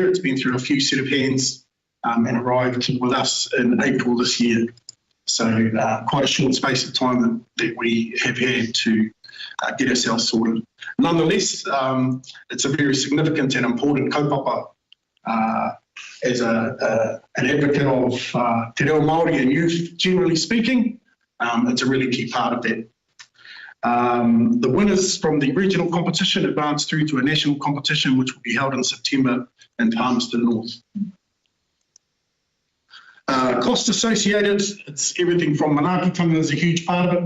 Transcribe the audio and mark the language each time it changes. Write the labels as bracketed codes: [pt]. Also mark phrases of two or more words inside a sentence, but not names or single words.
[en] It's been through a few set of hands and arrived with us in April this year. So quite a short space of time that we have had to get ourselves sorted. Nonetheless, it's a very significant and important kaupapa as an advocate of te reo Māori and youth, generally speaking. It's a really key part of that. The winners from the regional competition advance through to a national competition, which will be held in September in Palmerston North. Cost associated, it's everything from manaakitanga is a huge part of it.